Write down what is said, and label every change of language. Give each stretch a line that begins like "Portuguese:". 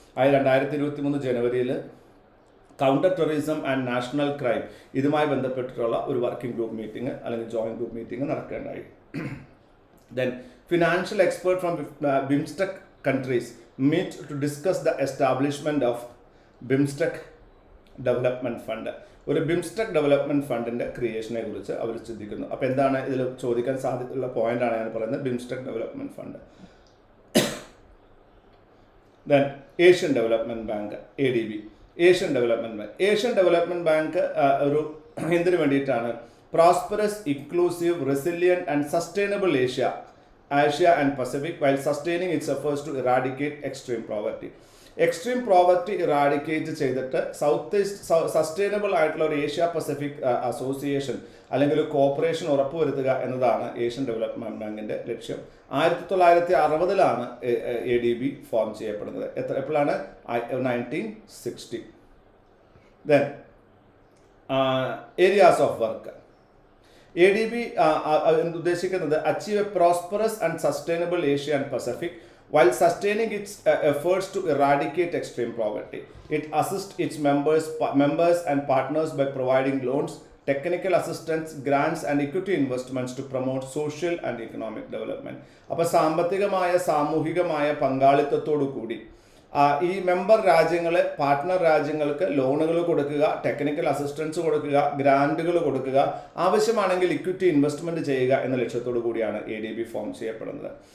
Malayalam: 2023 ജനുവരിയിൽ counter terrorism and national crime ഇതുമായി ബന്ധപ്പെട്ടിട്ടുള്ള ഒരു വർക്കിംഗ് ഗ്രൂപ്പ് മീറ്റിംഗ് അല്ലെങ്കിൽ joint group meeting നടക്കുകയുണ്ടായി.
English: Then financial expert from BIMSTEC countries meet to discuss the establishment of BIMSTEC development fund.
Malayalam: ഒരു BIMSTEC development ഫണ്ടിൻ്റെ ക്രിയേഷനെ കുറിച്ച് അവർ ചിന്തിക്കുന്നു. അപ്പോൾ എന്താണ് ഇതിൽ ചോദിക്കാൻ സാധ്യതയുള്ള പോയിൻ്റാണ് ഞാൻ പറയുന്നത്, BIMSTEC development fund.
English: Then Asian development bank, ADB, Asian development bank.
Malayalam: Asian development bank ഒരു എന്തിനു വേണ്ടിയിട്ടാണ്?
English: Prosperous, inclusive, resilient and sustainable Asia and Pacific while sustaining its efforts to eradicate extreme poverty.
Malayalam: Extreme poverty eradicate ചെയ്തിട്ട് south east sustainable ആയിട്ടുള്ള ഒരു Asia Pacific association അല്ലെങ്കിൽ ഒരു corporation ഉറപ്പുവരുത്തുക എന്നതാണ് ഏഷ്യൻ ഡെവലപ്മെൻറ്റ് ബാങ്കിൻ്റെ ലക്ഷ്യം. 1960 ADB ഫോം ചെയ്യപ്പെടുന്നത്. എപ്പോഴാണ്?
English: 1960. Then areas of work.
Malayalam: ADB ഉദ്ദേശിക്കുന്നത്
English: Achieve a prosperous and sustainable Asia and Pacific while sustaining its efforts to eradicate extreme poverty. It assists its members and partners by providing loans, technical assistance, grants and equity investments to promote social and economic development.
Malayalam: അപ്പോൾ സാമ്പത്തികമായ സാമൂഹികമായ പങ്കാളിത്തത്തോടു കൂടി ഈ member രാജ്യങ്ങളെ partner രാജ്യങ്ങൾക്ക് ലോണുകൾ കൊടുക്കുക, technical assistance കൊടുക്കുക, ഗ്രാൻറ്റുകൾ കൊടുക്കുക, ആവശ്യമാണെങ്കിൽ ഇക്വിറ്റി ഇൻവെസ്റ്റ്മെൻറ്റ് ചെയ്യുക എന്ന ലക്ഷ്യത്തോടു കൂടിയാണ് ADB ഫോം ചെയ്യപ്പെടുന്നത്.